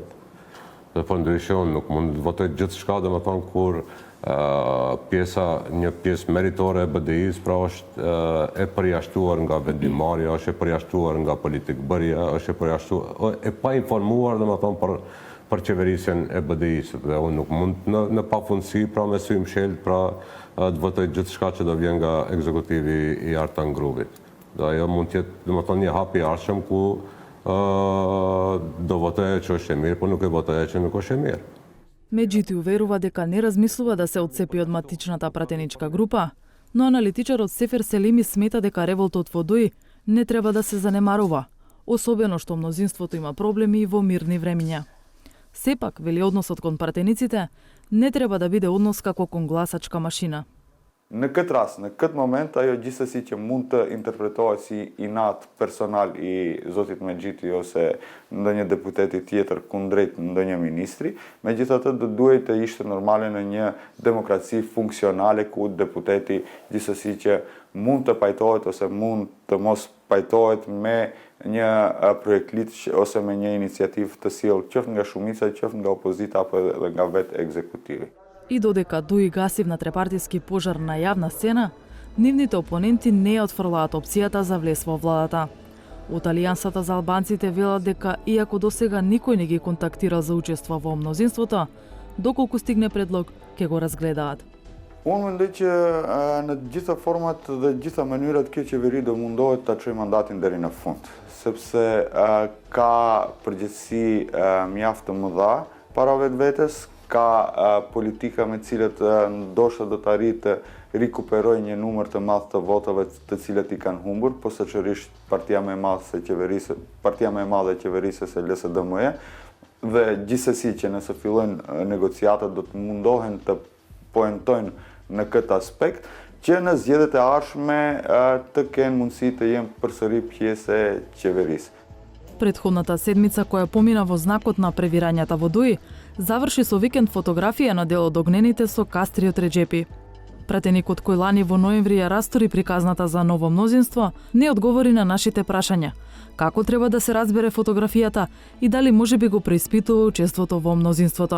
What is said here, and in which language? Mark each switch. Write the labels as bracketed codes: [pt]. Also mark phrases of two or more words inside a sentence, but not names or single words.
[sq] Dhe po ndryshe unë nuk mund të votoj gjithçka, domethënë kur një pjesë meritore e BDI-s pra është e përjashtuar nga vendimarrja, është e përjashtuar nga politikbërja, është e përjashtuar e pa informuar domethënë për qeverisjen e BDI-s. Dhe unë nuk mund në pafundësi pra me sy mshelt pra të votoj gjithçka që do vjen nga ekzekutivi i Artan Gruvit. Dhe ajo mund të jetë domethënë një hap i arshëm ku do votoje që është e mirë, por nuk e votoje që nuk është e mirë. [mk] Меджити уверува дека не размислува да се отцепи од матичната пратеничка група, но аналитичарот Сефер Селими смета дека револтот во ДУИ не треба да се занемарува, особено што мнозинството има проблеми и во мирни времиња. Сепак, вели, односот кон пратениците не треба да биде однос како кон гласачка машина. [sq] Në këtë rast, në këtë moment, ajo gjithsesi që mund të interpretohet si inat personal i zotit Medjiti ose ndonjë deputeti tjetër kundrejt ndonjë ministri, megjithatë do duhet të ishte normale në një demokraci funksionale ku deputeti gjithsesi që mund të pajtohet ose mund të mos pajtohet me një projekt liç ose me një iniciativë të sjellë qoftë nga shumica, qoftë nga opozita apo edhe nga vetë ekzekutivi. [mk] И додека ДУИ гаси внатрепартиски пожар на јавна сцена, нивните опоненти не отфрлаат опцијата за влез во владата. Од Алијансата за албанците велат дека иако досега никој не ги контактира за учество во мнозинството, доколку стигне предлог, ќе го разгледаат. [sq] Unë mendoj që në të gjitha format dhe të gjitha mënyrat kjo qeveri do mundohet ta çojë mandatin deri në fund, sepse ka përgjegjësi mjaft të mëdha para vetvetes, ka politika me cilët ndoshta do të arrijë të rikuperojë një numër të madh të votave të cilët i kanë humbur, posaçërisht partia më e madhe e qeverisë së LSDM-ja, dhe gjithsesi që nëse fillojnë negociatat do të mundohen të poentojnë në këtë aspekt, që në zgjedhjet e ardhshme të kenë mundësi të jenë përsëri pjesë e qeverisë. [mk] Претходната седмица која помина во знакот на превирањата во ДУИ, заврши со викенд фотографија на дел од огнените со Кастриот Реджепи. Пратеникот кој лани во ноември ја растори приказната за ново мнозинство, не одговори на нашите прашања. Како треба да се разбере фотографијата и дали можеби го преиспитува учеството во мнозинството.